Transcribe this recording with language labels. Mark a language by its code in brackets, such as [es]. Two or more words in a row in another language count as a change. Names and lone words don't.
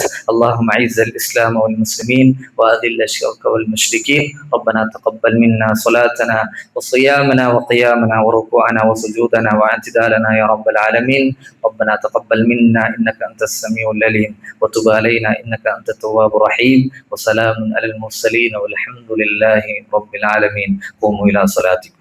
[ar] اللهم أعز الإسلام والمسلمين وأذل الشرك والمشركين. ربنا تقبل منا صلاتنا وصيامنا وقيامنا وركوعنا وسجودنا واعتدالنا يا رب العالمين. ربنا تقبل منا إنك أنت السميع العليم وتب علينا إنك أنت التواب الرحيم. وسلام على المرسلين والحمد لله رب العالمين. قوموا إلى صلاتكم.